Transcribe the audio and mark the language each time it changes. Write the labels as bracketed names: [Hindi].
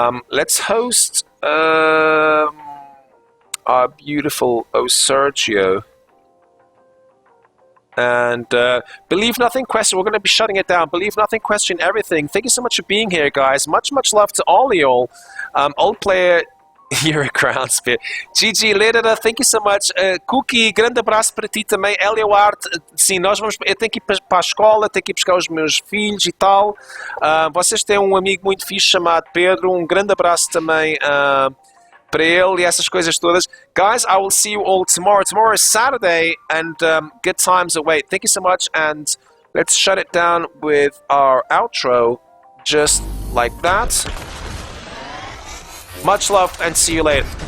[English] Let's host our beautiful Sergio. And Believe Nothing Question, we're going to be shutting it down. Believe Nothing Question Everything. Thank you so much for being here, guys. Much love to all of y'all. Old player, you're a crown spear. Gigi Lerera, thank you so much. [Portuguese] Cookie, grande abraço para ti também. Eliaward, sim, eu tenho que ir para a escola, tenho que ir buscar os meus filhos e tal. Vocês têm um amigo muito fixe chamado Pedro. Um grande abraço também para ele e essas coisas todas. [English] Guys, I will see you all tomorrow. Tomorrow is Saturday, and good times await. Thank you so much, and let's shut it down with our outro, just like that. Much love, and see you later.